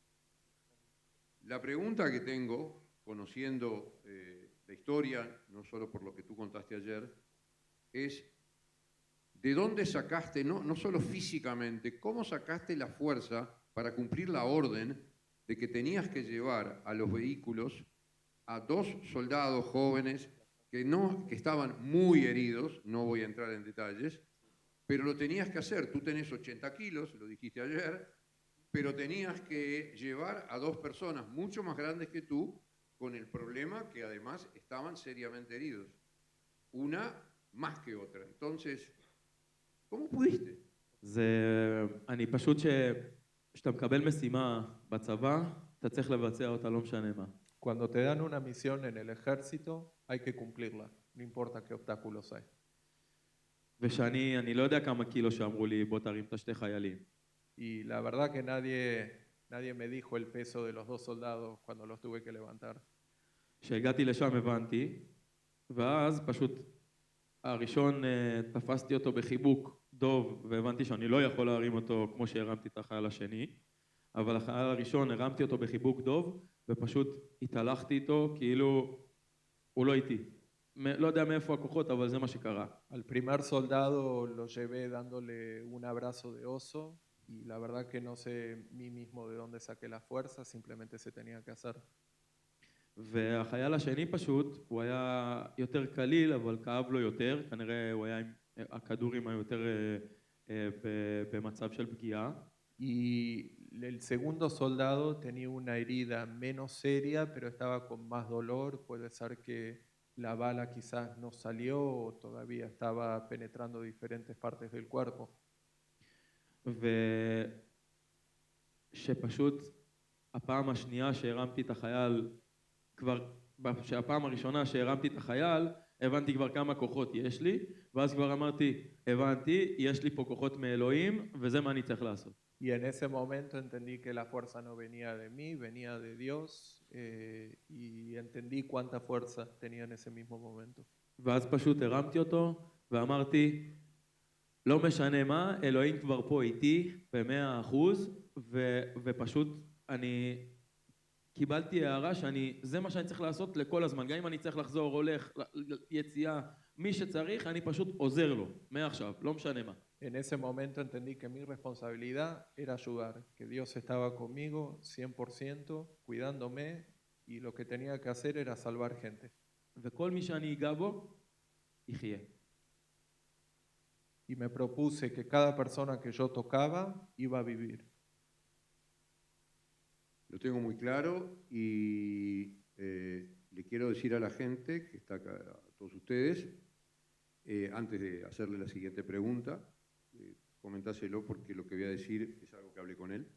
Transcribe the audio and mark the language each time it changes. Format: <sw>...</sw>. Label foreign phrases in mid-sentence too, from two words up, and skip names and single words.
<es>La pregunta que tengo, conociendo la historia, no solo por lo que tú contaste ayer, es ¿de dónde sacaste, no solo físicamente, cómo sacaste la fuerza para cumplir la orden de que tenías que llevar a los vehículos a 2 soldados jóvenes que estaban muy heridos, no voy a entrar en detalles, pero lo tenías que hacer? Tú tenés 80 kilos, lo dijiste ayer, pero tenías que llevar a 2 personas mucho más grandes que tú con el problema que además estaban seriamente heridos. Una más que otra. Entonces, ¿cómo pudiste?</es> <he>אני פשוט כשאתה מקבל משימה בצבא, אתה צריך לבצע אותה, לא משנה מה.</he> <es>Cuando te dan una misión en el ejército, hay que cumplirla, no importa qué obstáculos hay.</es> <he>אני לא יודע כמה קילו שאמרו לי, בוא תרים את 2 חיילים.</he> <es>Y la verdad que nadie me dijo el peso de los 2 soldados cuando los tuve que levantar.</es> <he>כשהגעתי לשם הבנתי, ואז פשוט הראשון תפסתי אותו בחיבוק דוב, והבנתי שאני לא יכול להרים אותו כמו שהרמתי את החייל השני, אבל החייל הראשון הרמתי אותו בחיבוק דוב, ופשוט התהלכתי איתו כאילו הוא לא איתי. לא יודע מאיפה הכוחות, אבל זה מה שקרה.</he> <es>Al primer soldado lo llevé dándole un abrazo de oso y la verdad que no sé mí mismo de dónde saqué la fuerza, simplemente se tenía que hacer.</es> <he>והחייל השני פשוט, הוא היה יותר קליל, אבל כאב לו יותר, כנראה הוא היה עם הכדורים היו יותר במצב של פגיעה.</he> <es>Y el segundo soldado tenía una herida menos seria, pero estaba con más dolor. Puede ser que la bala quizás no salió o todavía estaba penetrando diferentes partes del cuerpo.</es> <he>ושפשוט הפעם השנייה שהרמתי את החייל, שהפעם הראשונה שהרמתי את החייל, הבנתי כבר כמה כוחות יש לי, ואז כבר אמרתי, הבנתי, יש לי פה כוחות מאלוהים, וזה מה אני צריך לעשות.</he> <es>Y en ese momento entendí que la fuerza no venía de mí, venía de Dios, y entendí cuánta fuerza tenía en ese mismo momento.</es> <he>ואז פשוט הרמתי אותו, ואמרתי, לא משנה מה, אלוהים כבר פה איתי ב100%, ופשוט אני קיבלתי הערה זה מה שאני צריך לעשות לכל הזמן, גם אם אני צריך לחזור, הולך, יציאה, מי שצריך, אני פשוט עוזר לו, מעכשיו, לא משנה מה.</he> <es>En ese momento entendí que mi responsabilidad era ayudar, que Dios estaba conmigo 100%, cuidándome, y lo que tenía que hacer era salvar gente.</es> <he>וכל מי שאני אגע בו, יחיה.</he> <es>Y me propuse que cada persona que yo tocaba iba a vivir. Lo tengo muy claro y le quiero decir a la gente que está acá, a todos ustedes, antes de hacerle la siguiente pregunta, comentáselo porque lo que voy a decir es algo que hablé con él.</es>